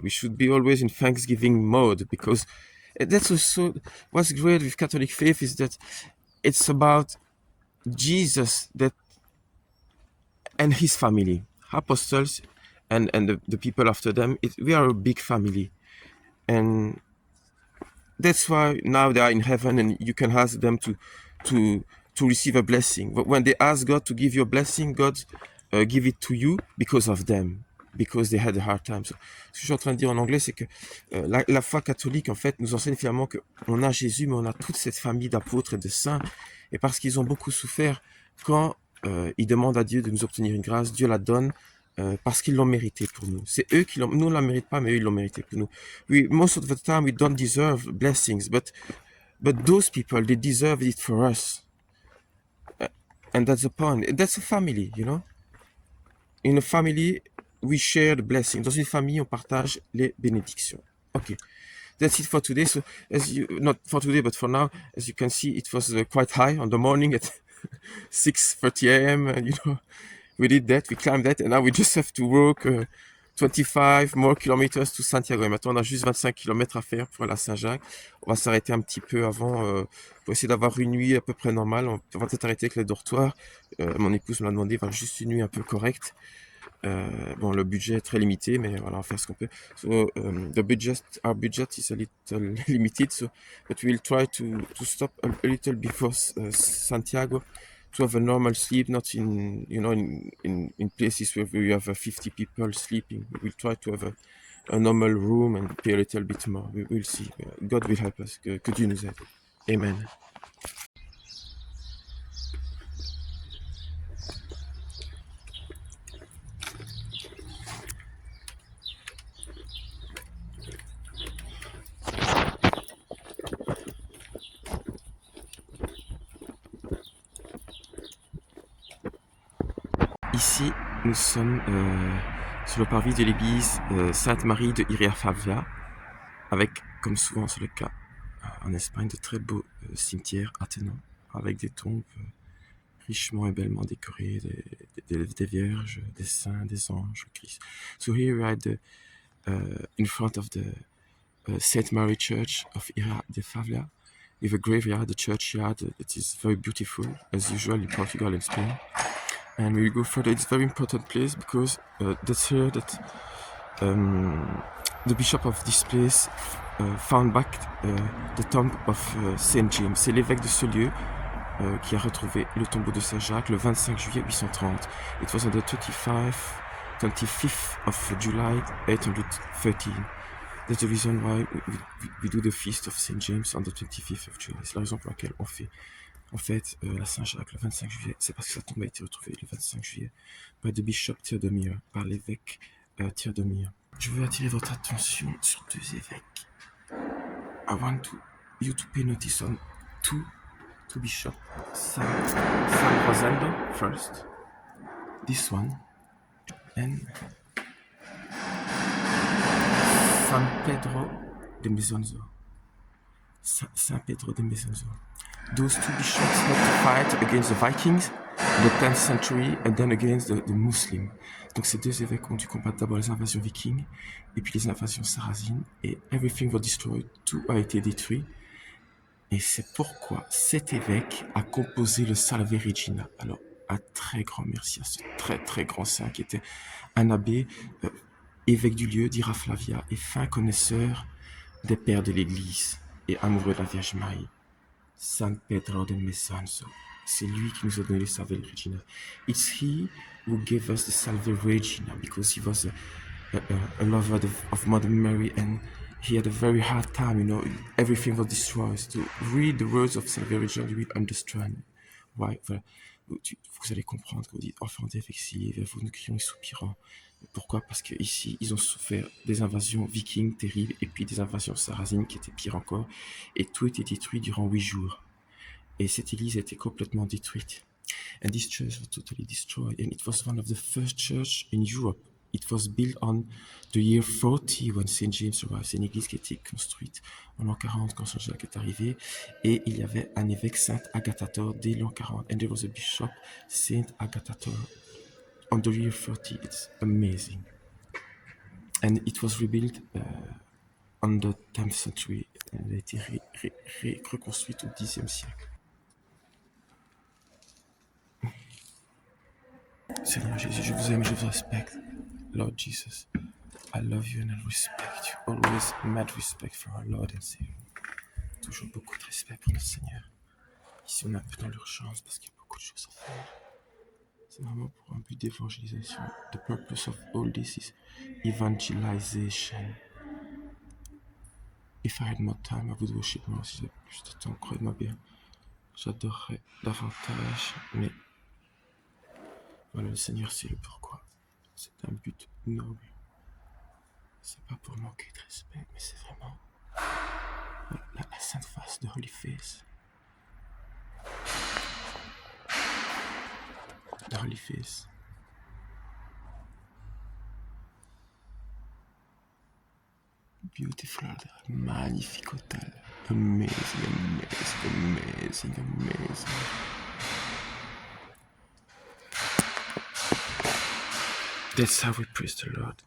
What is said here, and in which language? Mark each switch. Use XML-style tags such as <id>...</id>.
<en>We should be always in thanksgiving mode, because that's also what's great with Catholic faith, is that it's about Jesus and his family, apostles and the people after them. We are a big family, and that's why now they are in heaven, and you can ask them to receive a blessing. But when they ask God to give you a blessing, God give it to you because of them, because they had a hard time.</en> <fr>So, ce que je suis en train de dire en anglais, c'est que la foi catholique, en fait, nous enseigne finalement qu'on a Jésus, mais on a toute cette famille d'apôtres et de saints, et parce qu'ils ont beaucoup souffert, quand ils demandent à Dieu de nous obtenir une grâce, Dieu la donne, parce qu'ils l'ont mérité pour nous. C'est eux qui l'ont, nous on la mérite pas, mais eux ils l'ont mérité pour nous.</fr> <en>Most of the time we don't deserve blessings, but those people, they deserve it for us. And that's the point. That's a family, you know. In a family, we share the blessing.</en> <fr>Dans une famille, on partage les bénédictions.</fr> <en>Okay, that's it for today. So, not for today, but for now, as you can see, it was quite high on the morning at 6:30 a.m. And, you know, we did that, we climbed that, and now we just have to walk 25 more kilometers to Santiago.</en> <fr>Et maintenant, on a juste 25 km à faire pour aller à Saint-Jacques. On va s'arrêter un petit peu avant pour essayer d'avoir une nuit à peu près normale. On va peut-être arrêter avec les dortoirs. Mon épouse me l'a demandé, voilà, juste une nuit un peu correcte. Bon, le budget est très limité, mais voilà, on va faire ce qu'on peut.</fr> <en>So, our budget is a little limited, so, but we'll try to stop a little before Santiago, to have a normal sleep, not in, you know, in places where we have 50 people sleeping. We'll try to have a normal room and pay a little bit more. We'll see. God will help us.</en> <fr>Que Dieu nous aide.</fr> <en>Amen.</en> <fr>Ici, nous sommes sur le parvis de l'église Sainte-Marie de Iria Favia, avec comme souvent c'est le cas en Espagne, de très beaux cimetières attenants, avec des tombes richement et bellement décorées, des vierges, des saints, des anges, Christ.</fr> <en>So here we are in front of the St. Mary Church of Ira de Favia, with a graveyard, the churchyard. It is very beautiful, as usual in Portugal and Spain. And we go further. It's a very important place because that's here that the bishop of this place found back the tomb of Saint James.</en> <fr>C'est l'évêque de ce lieu qui a retrouvé le tombeau de Saint Jacques le 25 juillet 830.</fr> <en>It was on the 25th of July 813. That's the reason why we do the feast of Saint James on the 25th of July.</en> <fr>C'est la raison pour laquelle on fait en fait la Saint-Jacques le 25 juillet. C'est parce que sa tombe a été retrouvée le 25 juillet</fr> <en>by the bishop</en> <fr>Théodomir, par l'évêque Théodomir. Je veux attirer votre attention sur deux évêques.</fr> <en>I want you to pay notice on two bishops. San Rosendo first, this one, and San Pedro de Mesonzo. San Pedro de Mesonzo. Those two bishops had to fight against the Vikings in the 10th century and then against the Muslims.</en> <fr>Donc ces deux évêques ont dû combattre d'abord les invasions vikings et puis les invasions sarrasines, et</fr> <en>everything was destroyed,</en> <fr>tout a été détruit. Et c'est pourquoi cet évêque a composé le Salve Regina. Alors un très grand merci à ce très très grand saint qui était un abbé, évêque du lieu d'Ira Flavia et fin connaisseur des pères de l'Église et amoureux de la Vierge Marie. San Pedro de Mesonzo. C'est lui qui nous a donné le Salve Regina.</fr> <en>It's he who gave us the Salve Regina because he was a lover of Mother Mary, and he had a very hard time, you know, everything was destroyed. To read the words of Salve Regina, you will understand why.</en> <fr>Voilà. Vous allez comprendre que vous dites, enfants d'exilés, vers vous nous crions et soupirons. Pourquoi? Parce qu'ici, ils ont souffert des invasions vikings terribles et puis des invasions sarrasines qui étaient pires encore. Et tout était détruit durant 8 jours. Et cette église a été complètement détruite.</fr> <en>And this church was totally destroyed. And it was one of the first church in Europe. It was built on the year 40 when Saint James arrived.</en> <fr>C'est une église qui a été construite en l'an 40 quand Saint Jacques est arrivé. Et il y avait un évêque, Saint Agathator, dès l'an 40.</fr> <en>And there was a bishop, Saint Agathator, on the year 40. It's amazing. And it was rebuilt on the 10th century.</en> <fr>Elle a été reconstruite au 10e siècle. Seigneur Jésus, je vous aime et je vous respecte.</fr> <en>Lord Jesus, I love you and I respect you. Always mad respect for our Lord and Savior.</en> <fr>Toujours beaucoup de respect pour notre Seigneur. Ici, on est un peu dans l'urgence parce qu'il y a beaucoup de choses à faire. C'est vraiment pour un but d'évangélisation.</fr> <en>The purpose of all this is evangelization. If I had more time, I would worship more.</en> <fr>Si j'avais plus de temps, croyez-moi bien, j'adorerais davantage, mais voilà, le Seigneur sait le pourquoi. C'est un but noble. C'est pas pour manquer de respect, mais c'est vraiment la sainte face de</fr> <en>Holy Face. The Holy Face. Beautiful,</en> <fr>magnifique hôtel.</fr> <en>Amazing, amazing, amazing, amazing. That's how we praise the Lord.</en>